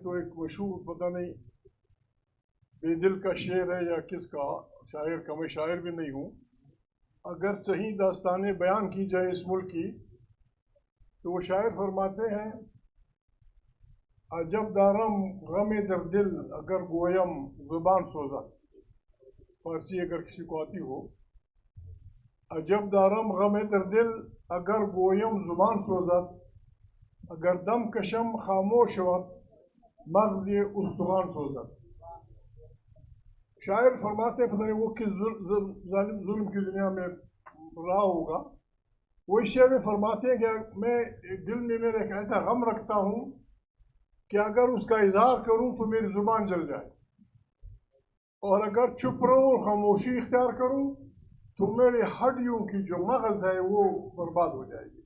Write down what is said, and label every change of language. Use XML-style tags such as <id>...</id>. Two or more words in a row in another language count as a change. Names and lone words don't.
<ur>تو ایک مشہور پتہ نہیں بے دل کا شعر ہے یا کس کا شاعر کا، میں شاعر بھی نہیں ہوں، اگر صحیح داستانیں بیان کی جائے اس ملک کی تو وہ شاعر فرماتے ہیں</ur> <fa>عجب دارم غم در دل اگر گویم زبان سوزا.</fa> <ur>فارسی اگر کسی کو آتی ہو،</ur> <fa>عجب دارم غم در دل اگر گویم زبان سوزد، اگر دم کشم خاموش وقت مغز استخوان سوزد.</fa> <ur>شاعر فرماتے ہیں، پتہ نہیں وہ کس ظلم کی دنیا میں رہا ہوگا، وہ اس شعر میں فرماتے ہیں کہ میں دل میں میرے ایک ایسا غم رکھتا ہوں کہ اگر اس کا اظہار کروں تو میری زبان جل جائے، اور اگر چپ رہوں اور خاموشی اختیار کروں تو میرے ہڈیوں کی جو مغز ہے وہ برباد ہو جائے گی.</ur>